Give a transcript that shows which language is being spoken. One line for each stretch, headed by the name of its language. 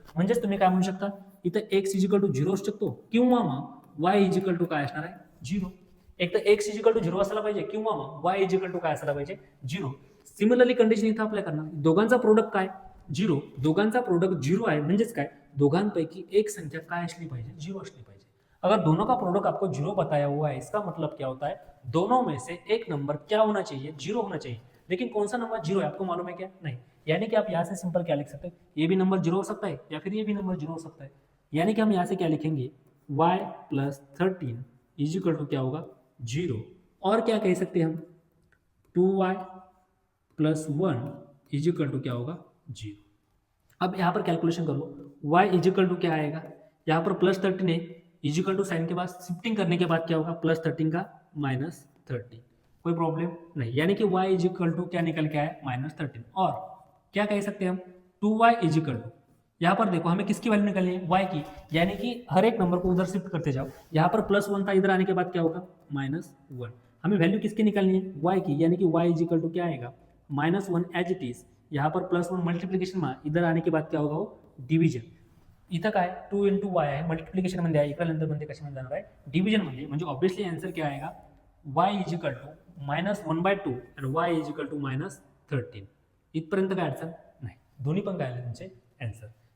Marathi: म्हणजेच तुम्ही काय म्हणू शकता, इथं x इज इक्वल टू 0 असू शकतो किंवा मग y इज इक्वल टू काय असणार आहे, 0। एक तर x इज इक्वल टू 0 असायला पाहिजे किंवा मग y इज इक्वल टू काय असायला पाहिजे, 0। सिमिलरली कंडिशन इथं अप्लाय करणार, दोघांचा प्रोडक्ट काय, 0, दोघांचा प्रोडक्ट 0 आहे म्हणजेच काय, दोघांपैकी एक संख्या काय असली पाहिजे, 0 असली पाहिजे।
Hindi: अगर दोनों का प्रोडक्ट आपको 0 बताया हुआ है इसका मतलब क्या होता है, दोनों में से एक नंबर क्या होना चाहिए, 0 होना चाहिए। लेकिन कौन सा नंबर 0 है आपको मालूम है क्या, नहीं। यानी कि आप यहाँ से सिंपल क्या लिख सकते हैं, ये भी नंबर 0 हो सकता है या फिर ये भी नंबर 0 हो सकता है। यानी कि हम यहाँ से क्या लिखेंगे, y plus 13 is equal to क्या होगा, 0। और क्या कह सकते हैं हम, 2y plus 1 is equal to क्या होगा, 0। अब यहाँ पर कैलकुलेशन करो, y इज इक्वल टू क्या आएगा, यहाँ पर प्लस 13 है, इज इक्वल टू साइन के बाद शिफ्टिंग करने के बाद क्या होगा, प्लस 13 का माइनस 13, कोई प्रॉब्लम नहीं। यानी कि y इज इक्वल टू क्या निकल के आया, माइनस 13। और क्या कह सकते हैं हम, 2y इज इक्वल टू, यहाँ पर देखो हमें किसकी वैल्यू निकालनी है, y की। यानी कि हर एक नंबर को उधर शिफ्ट करते जाओ, यहाँ पर प्लस 1 था, इधर आने के बाद क्या होगा, माइनस 1। हमें वैल्यू किसकी निकालनी है, y की। यानी कि y इज इक्वल टू क्या आएगा, माइनस 1 एज इट इज। यहाँ पर प्लस 1 मल्टिप्लिकेशन में, इधर आने के बाद क्या होगा, वो डिव्हिजन।
Marathi: इथं काय 2 इंटू वाय आहे, मल्टिप्लिकेशन मध्ये आहे, इकडे मध्ये कशामध्ये जाणार आहे, डिव्हिजन मध्ये। म्हणजे ऑब्विसली आन्सर
Hindi: क्या आएगा,
Marathi: y is equal to minus 1/2 आणि y is equal to minus 13। इथपर्यंत काय अडचण नाही, दोन्ही पण काय आले तुमचे आन्सर।